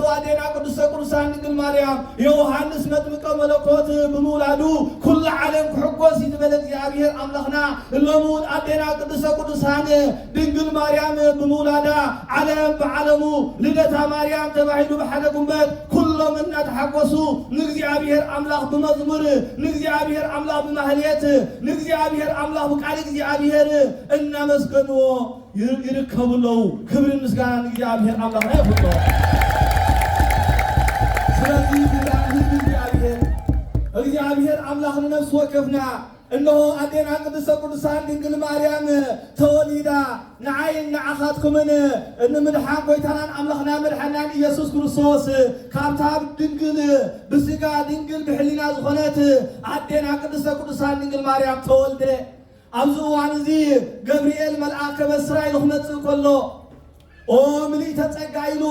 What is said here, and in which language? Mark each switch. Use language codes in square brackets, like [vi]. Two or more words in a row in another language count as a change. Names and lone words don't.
[ti] ኣዴና ቅድስተ ቅዱሳን ድንግል ማርያም የዮሃንስ መጥምቀ መለኮት ብምውላዱ ኩሉ ዓለም ክሕጎስ ይትበለ እግዚአብሔር ኣምላኽና። ሎሙን ኣዴና ቅድስተ ቅዱሳን ድንግል ማርያም ብምውላዳ ዓለም ብዓለሙ ልደታ ማርያም ተባሂሉ ብሓደ ጉንበት ኩሎም እናተሓጎሱ ንእግዚአብሔር ኣምላኽ ብመዝሙር ንእግዚአብሔር ኣምላኽ ብማህልየት ንእግዚአብሔር ኣምላኽ ብቃል እግዚአብሔር እናመስገንዎ ይርከቡለው። ክብርን ምስጋናን እግዚአብሔር ኣምላኽና ይሁን። ስለዚህ እግዚአብሔር ኣምላኽ ንነፍሲ ወከፍና እነሆ ኣዴና ቅድስተ ቅዱሳን ድንግል ማርያም ተወሊዳ ንዓይን ንዓኻትኩምን ንምድሓን ጎይታናን ኣምላኽና መድሓኒናን ኢየሱስ ክርስቶስ ካብታ ድንግል ብስጋ ድንግል ብሕሊና ዝኾነት ኣዴና ቅድስተ ቅዱሳን ድንግል ማርያም ተወልደ። ኣብዚ እዋን እዚ ገብርኤል መልኣክ ከበስራ ኢሉ ክመፅእ ከሎ ኦ ምልእተ ጸጋ ኢልዋ።